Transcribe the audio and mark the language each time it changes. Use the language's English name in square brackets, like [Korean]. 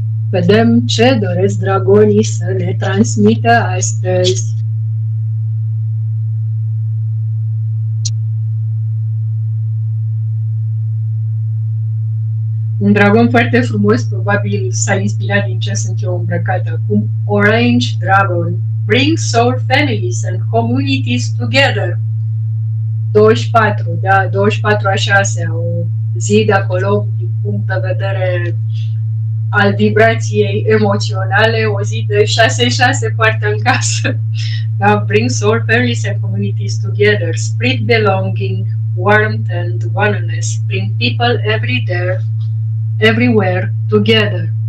[Romanian] Vedem ce doresc dragonii să ne transmită astăzi. Un dragon foarte frumos, probabil s-a inspirat din ce sunt eu îmbrăcată acum. [English] Orange Dragon. Bring soul families and communities together. [Romanian] 24, da, 24 a 6, o zi de acolo, din punct de vedere al vibrației emoționale, o zi de 6-6 poartă în casă. [English] Da, bring soul families and communities together. Spread belonging, warmth and oneness. Bring people everywhere together.